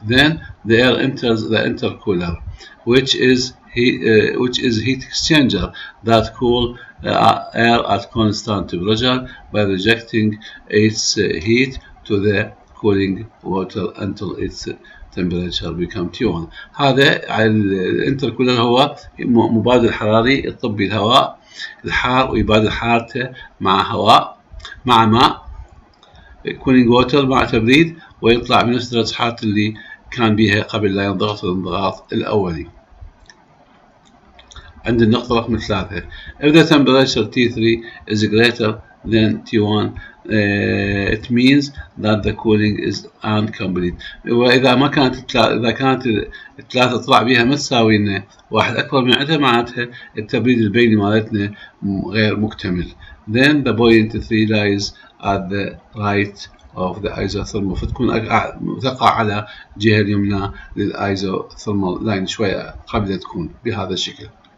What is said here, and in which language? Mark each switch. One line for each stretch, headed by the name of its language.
English: Then the air enters the intercooler which is heat exchanger that cool air at constant pressure by rejecting its heat to the cooling water until its temperature become T1.
Arabic: هذا الانتركولر هو مبادل حراري يطبي الهواء الحار ويبادل حارته مع هواء مع ماء كولينج ووتر مع تبريد، ويطلع بنفس درجة حرارة اللي كان بها قبل لا ينضغط الانضغاط الأولي. عند النقطة رقم 3
English: if the temperature T3 is greater than T1 it means that the cooling is incomplete.
Arabic: وإذا ما كانت إذا كانت الثلاثة طلع بها ما تساوي لنا 1 أكبر من عندها، معناتها التبريد البيني مالتنا غير مكتمل.
English: Then the point 3 lies at the right of the isothermal،
Arabic: فتكون تقع على الجهة اليمنى للأيزوثرمال لاين شوية قبل تكون بهذا الشكل.